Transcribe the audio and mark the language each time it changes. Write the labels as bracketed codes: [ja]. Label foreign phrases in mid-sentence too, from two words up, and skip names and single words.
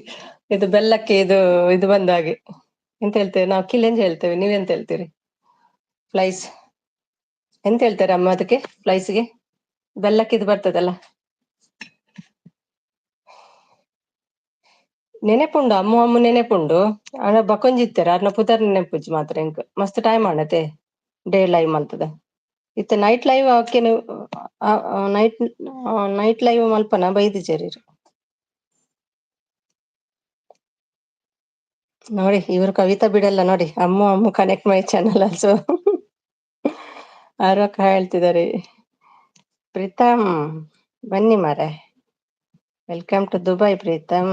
[kn] ಇದು ಬೆಲ್ಲಕ್ಕೆ ಇದು ಬಂದ ಹಾಗೆ. ಎಂತ ಹೇಳ್ತೇವೆ ನಾವು? ಕಿಲೆಂಜ್ ಹೇಳ್ತೇವೆ, ನೀವೆಂತ ಹೇಳ್ತೀರಿ? ಫ್ಲೈಸ್ ಎಂತ ಹೇಳ್ತಾರೆ ಅಮ್ಮ ಅದಕ್ಕೆ? ಫ್ಲೈಸ್ಗೆ ಬೆಲ್ಲಕ್ಕೆ ಇದು ಬರ್ತದಲ್ಲ. [tcy] ನೆನೆಪುಂಡು ಅಮ್ಮು ನೆನೆಪುಂಡು ಆನ ಬಕೊಂಜಿತ್ತಾರೆ ಅರ್ನ ಪುದರ್ ನೆನಪುಜಿ ಮಾತ್ರ ಎಂಕ್ ಮಸ್ತ್ ಟೈಮ್ ಆಣತೆ [en] day live [tcy] ಮಲ್ತದ. ಇತ್ತ [en] night live [tcy] ಅವಕ್ಕೆ [en] night live [tcy] ಮಲ್ಪನ ಬೈದು ಜರೀರ್ ನೋಡಿ. [kn] ಇವರು ಕವಿತಾ ಬಿಡಲ್ಲ ನೋಡಿ. ಅಮ್ಮು [en] connect my channel also. [kn] ಆರೋಕ ಹೇಳ್ತಿದ್ದಾರೆ. ಪ್ರೀತಮ್ ಬನ್ನಿ ಮಾರೆ, [en] welcome to Dubai [kn] ಪ್ರೀತಮ್.